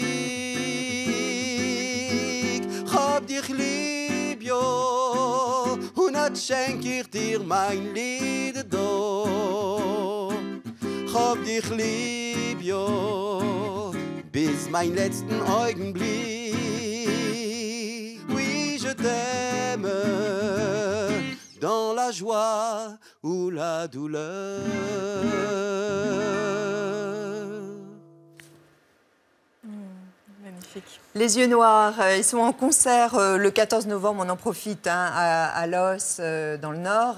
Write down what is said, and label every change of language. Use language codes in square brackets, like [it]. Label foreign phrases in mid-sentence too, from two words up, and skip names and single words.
[gsw] Hab dich lieb, jo, und hat schenk ich dir mein Lied do. Hab dich lieb, jo, bis mein letzten Augenblick. [fr] Oui, je t'aime, dans la joie ou la douleur. Magnifique. Les yeux noirs, ils sont en concert le 14 novembre, on en profite à Los, dans le Nord.